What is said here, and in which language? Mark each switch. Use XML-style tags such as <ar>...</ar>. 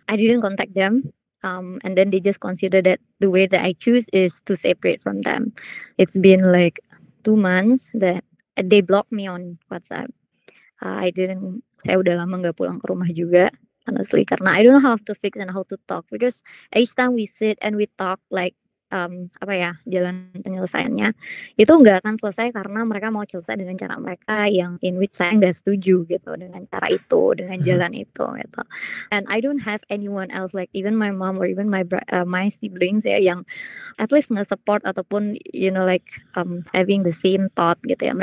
<en>I didn't contact them, and then they just consider that the way that I choose is to separate from them. It's been like 2 months that they blocked me on WhatsApp.</en> <id>Saya udah lama nggak pulang ke rumah juga, honestly, karena</id> <en>I don't know how to fix and how to talk, because each time we sit and we talk like,</en> <id>jalan penyelesaiannya itu nggak akan selesai karena mereka mau selesai dengan cara mereka yang</id> <en>in which</en> <id>saya nggak setuju gitu dengan cara itu, dengan jalan itu gitu.</id> <en>And I don't have anyone else like even my mom or even my siblings</en> <id>ya, yang</id> <en>at least nge-support</en> <id>ataupun</id> <en>like, having the same thought</en> <id>gitu ya.</id>